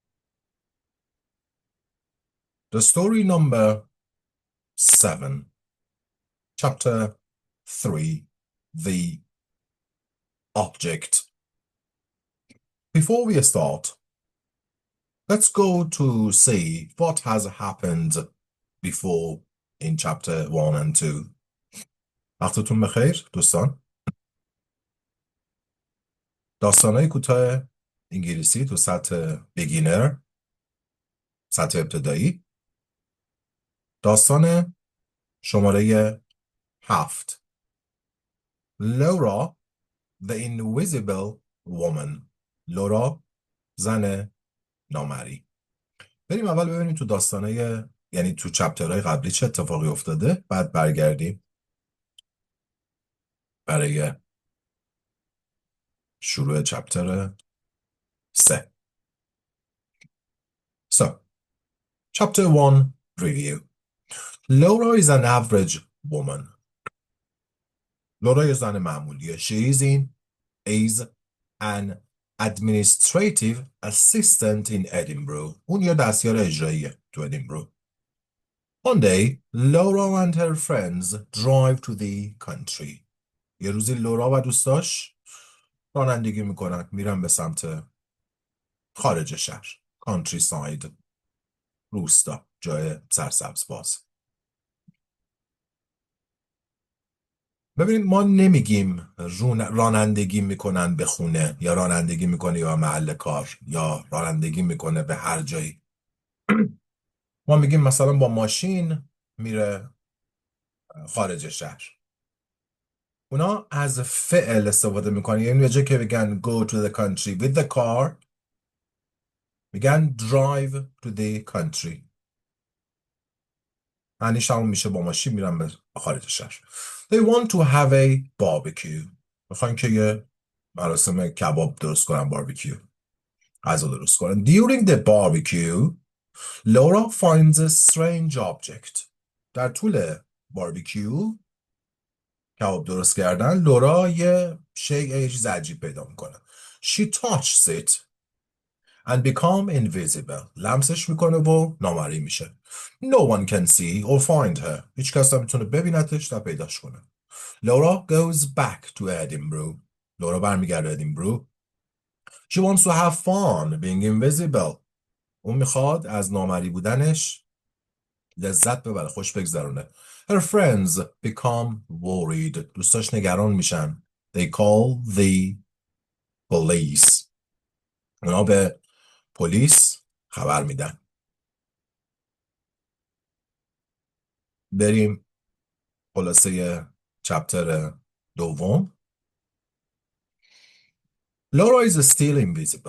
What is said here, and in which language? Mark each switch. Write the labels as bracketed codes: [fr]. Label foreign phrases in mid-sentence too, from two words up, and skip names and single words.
[en] The story number 7, chapter 3, the object. Before we start, let's go to see what has happened before in chapter 1 and 2. [fa] وقتتون بخیر دوستان. داستانهای کوتاه انگلیسی تو سطح بیگینر، سطح ابتدایی. داستان شماره 7. [en] لارا the invisible woman. [fa] لارا زن نامریی. بریم اول ببینیم تو داستانهای، یعنی تو چپترهای قبلی چه اتفاقی افتاده، بعد برگردیم برای شروع چپتر 3. [en] So, chapter 1 review. Laura is an average woman. [fa] لورا یه زن معمولیه. [en] She is an administrative assistant in Edinburgh. [fa] اون یه دستیار اجراییه تو ادینبرو. [en] One day, Laura and her friends drive to the country. [fa] یه روزی لورا و دوستاش رانندگی میکنن، میرن به سمت خارج شهر. countryside، روستا، جای سرسبز باز. ببینید ما نمیگیم رانندگی میکنن به خونه، یا رانندگی میکنه یا محل کار، یا رانندگی میکنه به هر جایی. ما میگیم مثلا با ماشین میره خارج شهر. اونا از فعل استفاده میکنن، یعنی به جای که بگن [en] go to the country with the car، [fa] میگن [en] drive to the country. [fa] معنیش همون میشه با ماشین میرن به خارج شهر. [en] They want to have a barbecue. [fa] میخوان که یه مراسم کباب درست کنن، باربیکیو، غذا درست کنن. [en] During the barbecue, Laura finds a strange object. [fa] در طول باربیکیو، کباب درست کردن، لورا یه چیز عجیب پیدا میکنه. [en] She touches it and become invisible. [fa] لمسش میکنه و نامریی میشه. [en] No one can see or find her. [fa] هیچ کس نمیتونه ببینتش و پیداش کنه. [en] Laura goes back to Edinburgh. [fa] لورا برمیگرده ادینبرو. [en] She wants to have fun being invisible. [fa] اون میخواد از نامریی بودنش لذت ببره، خوش بگذرونه. [en] Her friends become worried. [fa] دوستاش نگران میشن. [en] They call the police. [fa] اونا به پلیس خبر میدن. بریم خلاصه چپتر 2. [en] Laura is still invisible.